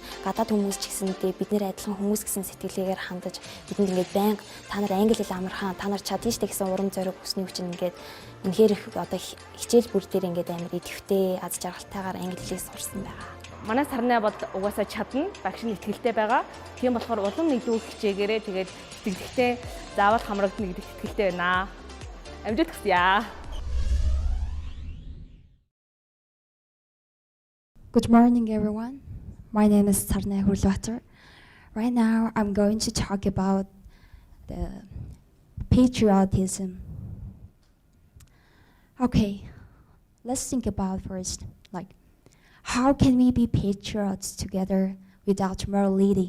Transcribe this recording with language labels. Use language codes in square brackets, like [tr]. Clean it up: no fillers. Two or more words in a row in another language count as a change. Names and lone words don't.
[mn] Гадаад хүмүүс ч гэсэндээ бид нэр адилхан хүмүүс гэсэн сэтгэлгээгээр хандаж бидэнд ингээд байнга та нар англи хэл амархан, та нар чадна штэ гэсэн урам зориг хүсний хүчин ингээд үнэхээр их одоо хичээл бүр дээр ингээд амар идэвхтэй, аз жаргалтайгаар англи хэлийг сурсан байгаа. Манай Сарнай бол угаасаа чадна, багш нь итгэлтэй байгаа. Тийм болохоор улам нэгдүгээр хичээгээрээ тэгээд итгэлтэй заавал хамрагдана гэдэг итгэлтэй байна. Амжилт хүсье. [en] Good morning, everyone. My name is Sarnay Hurlwater. Right now, I'm going to talk about the patriotism. Okay, let's think about first, like, how can we be patriots together without morality?